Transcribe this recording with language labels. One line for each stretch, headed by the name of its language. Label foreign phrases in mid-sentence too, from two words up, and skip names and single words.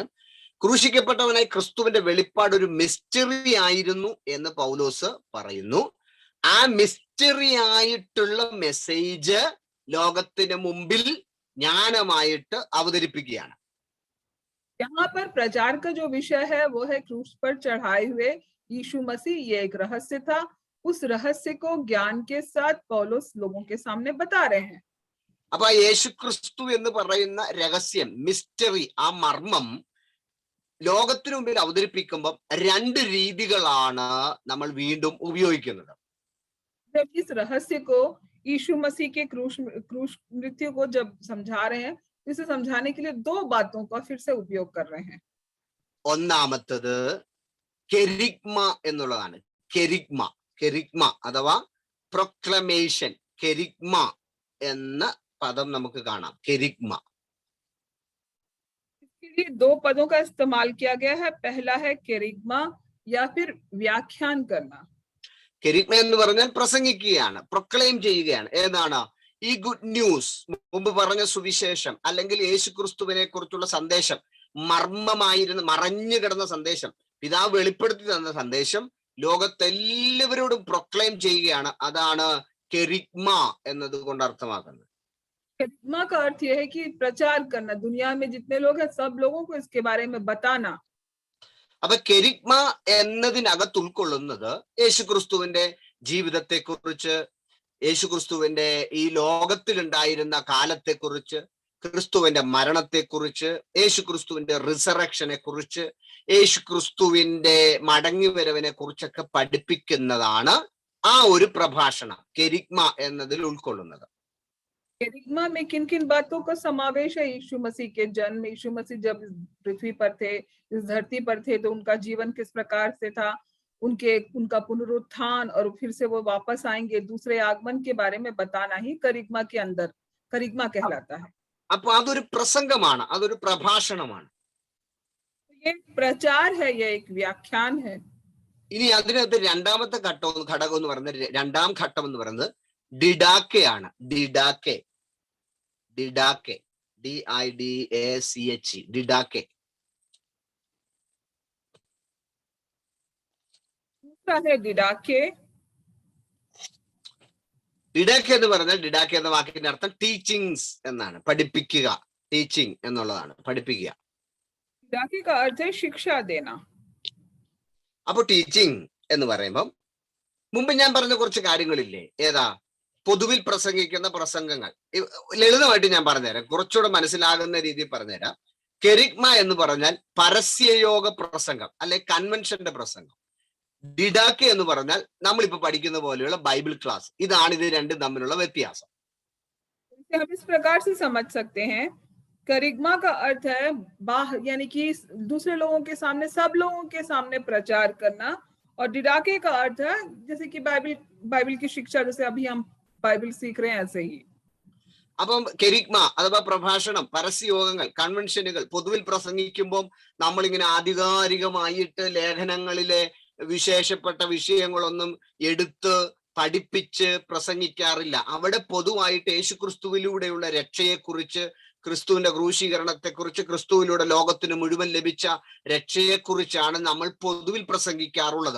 Malayalam: ക്രൂശിക്കപ്പെട്ടവനായ ക്രിസ്തുവിന്റെ വെളിപ്പാട് ഒരു മിസ്റ്ററി ആയിരുന്നു എന്ന് പൗലോസ് പറയുന്നു. ആ മിസ്റ്ററി ആയിട്ടുള്ള മെസ്സേജ് ലോകത്തിന് മുമ്പിൽ ജ്ഞാനമായിട്ട് അവതരിപ്പിക്കുകയാണ്.
Hindi: यहाँ पर प्रचार का जो विषय है वो है क्रूस पर चढ़ाए हुए यीशु मसीह। ये एक रहस्य था, उस रहस्य को ज्ञान के साथ पौलुस लोगों के सामने बता रहे हैं।
Malayalam: അപ്പൊ ആ യേശു ക്രിസ്തു എന്ന് പറയുന്ന രഹസ്യം, മിസ്റ്ററി, ആ മർമ്മം ലോകത്തിനു മുമ്പിൽ അവതരിപ്പിക്കുമ്പോൾ രണ്ട് രീതികളാണ് നമ്മൾ വീണ്ടും ഉപയോഗിക്കുന്നത്.
Hindi: जब इस रहस्य को यीशु मसीह के क्रूस मृत्यु को जब समझा रहे हैं, इसे समझाने के लिए दो बातों का फिर से उपयोग कर रहे हैं।
Malayalam: ഒന്നാമത്തത് കെരിഗ്മ എന്നുള്ളതാണ്. കെരിഗ്മ അഥവാ പ്രൊക്ലമേഷൻ. കെരിഗ്മ എന്ന പദം നമുക്ക് കാണാം. കെരിഗ്മ.
Hindi: इसके लिए दो पदों का इस्तेमाल किया गया है। पहला है केरिग्मा या फिर व्याख्यान करना।
Malayalam: കെരിഗ്മ എന്ന് പറഞ്ഞാൽ പ്രസംഗിക്കുകയാണ്, പ്രൊക്ലെയിം ചെയ്യുകയാണ്. ഏതാണ്? ഈ
English: good news,
Malayalam: മുമ്പ് പറഞ്ഞ സുവിശേഷം, അല്ലെങ്കിൽ യേശു ക്രിസ്തുവിനെ കുറിച്ചുള്ള സന്ദേശം, മറഞ്ഞു കിടന്ന സന്ദേശം, പിതാവ് വെളിപ്പെടുത്തി തന്ന സന്ദേശം ലോകത്തെല്ലാവരോടും പ്രൊക്ലെയിം ചെയ്യുകയാണ്. അതാണ് കെരിഗ്മ എന്നതുകൊണ്ട് അർത്ഥമാക്കുന്നത്.
Hindi: केरिग्मा का अर्थ यह है कि प्रचार करना, दुनिया में जितने लोग हैं सब लोगों को इसके बारे में बताना।
Malayalam: അപ്പൊ കെരിഗ്മ എന്നതിനകത്ത് ഉൾക്കൊള്ളുന്നത് യേശുക്രിസ്തുവിന്റെ ജീവിതത്തെക്കുറിച്ച്, യേശുക്രിസ്തുവിന്റെ ഈ ലോകത്തിലുണ്ടായിരുന്ന കാലത്തെക്കുറിച്ച്, ക്രിസ്തുവിന്റെ മരണത്തെക്കുറിച്ച്, യേശുക്രിസ്തുവിന്റെ റിസറക്ഷനെ കുറിച്ച്, യേശുക്രിസ്തുവിന്റെ മടങ്ങിവരവിനെ കുറിച്ചൊക്കെ പഠിപ്പിക്കുന്നതാണ് ആ ഒരു പ്രഭാഷണം കെരിഗ്മ എന്നതിൽ ഉൾക്കൊള്ളുന്നത്.
Hindi: केरिग्मा में किन किन बातों का समावेश है? यीशु मसीह के जन्म, यीशु मसीह जब पृथ्वी पर थे, इस धरती पर थे, तो उनका जीवन किस प्रकार से था, उनका पुनरुत्थान और फिर से वो वापस आएंगे, दूसरे आगमन के बारे में बताना ही करिग्मा के अंदर करिग्मा कहलाता है।
Malayalam: അപ്പൊ അതൊരു പ്രസംഗമാണ്, അതൊരു പ്രഭാഷണമാണ്.
Hindi: ये प्रचार है, ये एक व्याख्यान है।
Malayalam: ഇനി അതിനകത്ത് രണ്ടാമത്തെ ഘടകം എന്ന് പറയുന്നത്, രണ്ടാം ഘട്ടം എന്ന് പറയുന്നത് ഡിഡാക്കെ ആണ്. ഡിഡാക്കെ, DIDACH, ഡിഡാക്കെ.
Hindi: दूसरा है डिडाके।
Malayalam: ഡിഡാക്കെ എന്ന് പറഞ്ഞാൽ, ഡിഡാക്കെ എന്ന വാക്കിന്റെ അർത്ഥം ടീച്ചിങ്സ് എന്നാണ്, പഠിപ്പിക്കുക. ടീച്ചിങ് എന്നുള്ളതാണ്, പഠിപ്പിക്കുക.
Hindi: डिडाके का अर्थ है शिक्षा देना।
Malayalam: അപ്പൊ ടീച്ചിങ് എന്ന് പറയുമ്പം മുമ്പ് ഞാൻ പറഞ്ഞ കുറച്ച് കാര്യങ്ങളില്ലേ, ഏതാ? പൊതുവിൽ പ്രസംഗിക്കുന്ന പ്രസംഗങ്ങൾ. ലളിതമായിട്ട് ഞാൻ പറഞ്ഞുതരാം, കുറച്ചുകൂടെ മനസ്സിലാകുന്ന രീതിയിൽ പറഞ്ഞുതരാം. കെരിഗ്മ എന്ന് പറഞ്ഞാൽ പരസ്യയോഗ പ്രസംഗം, അല്ലെ കൺവെൻഷന്റെ പ്രസംഗം. ഡിഡാക്കെ എന്ന് പറഞ്ഞാൽ നമ്മളിപ്പോ പഠിക്കുന്ന പോലെയുള്ള
English: Bible class.
Malayalam: ഇതാണ് ഇത് രണ്ടും തമ്മിലുള്ള വ്യത്യാസം.
Hindi: हम इस प्रकार से समझ सकते हैं, करिग्मा का अर्थ है यानी कि दूसरे लोगों के सामने, सब लोगों के सामने प्रचार करना, और डिडाके का अर्थ है जैसे कि बाइबल की शिक्षा, जैसे अभी हम बाइबल सीख रहे हैं ऐसे ही।
Malayalam: അപ്പം കെരിഗ്മ അഥവാ പ്രഭാഷണം, പരസ്യയോഗങ്ങൾ, കൺവെൻഷനുകൾ, പൊതുവിൽ പ്രസംഗിക്കുമ്പോൾ നമ്മളിങ്ങനെ ആധികാരികമായിട്ട് ലേഖനങ്ങളിലെ വിശേഷപ്പെട്ട വിഷയങ്ങളൊന്നും എടുത്ത് പഠിപ്പിച്ച് പ്രസംഗിക്കാറില്ല. അവിടെ പൊതുവായിട്ട് യേശുക്രിസ്തുവിലൂടെയുള്ള രക്ഷയെക്കുറിച്ച്, ക്രിസ്തുവിന്റെ ക്രൂശീകരണത്തെക്കുറിച്ച്, ക്രിസ്തുവിലൂടെ ലോകത്തിന് മുഴുവൻ ലഭിച്ച രക്ഷയെക്കുറിച്ചാണ് നമ്മൾ പൊതുവിൽ പ്രസംഗിക്കാറുള്ളത്.